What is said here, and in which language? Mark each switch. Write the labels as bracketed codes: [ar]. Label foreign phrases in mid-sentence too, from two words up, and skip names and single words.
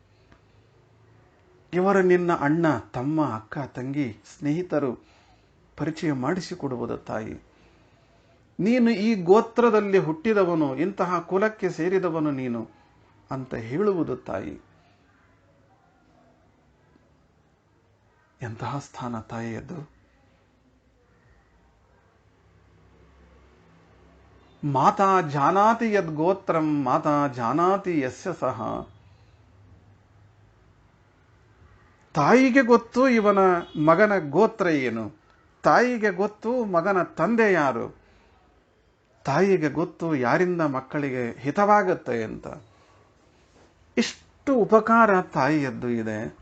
[kn] ಇವರು ನಿನ್ನ ಅಣ್ಣ, ತಮ್ಮ, ಅಕ್ಕ, ತಂಗಿ, ಸ್ನೇಹಿತರು ಪರಿಚಯ ಮಾಡಿಸಿಕೊಡುವುದು ತಾಯಿ. ನೀನು ಈ ಗೋತ್ರದಲ್ಲಿ ಹುಟ್ಟಿದವನು, ಇಂತಹ ಕುಲಕ್ಕೆ ಸೇರಿದವನು ನೀನು ಅಂತ ಹೇಳುವುದು ತಾಯಿ. ಎಂತಹ ಸ್ಥಾನ ತಾಯಿಯದ್ದು. [sa] ಮಾತಾ ಜಾನಾತಿ ಯದ್ ಗೋತ್ರಂ ಮಾತಾ ಜಾನಾತಿ ಯಸ್ಯ ಸಹ. [kn] ತಾಯಿಗೆ ಗೊತ್ತು ಇವನ ಮಗನ ಗೋತ್ರ ಏನು, ತಾಯಿಗೆ ಗೊತ್ತು ಮಗನ ತಂದೆ ಯಾರು, ತಾಯಿಗೆ ಗೊತ್ತು ಯಾರಿಂದ ಮಕ್ಕಳಿಗೆ ಹಿತವಾಗುತ್ತೆ ಅಂತ. ಇಷ್ಟು ಉಪಕಾರ ತಾಯಿಯದ್ದು ಇದೆ.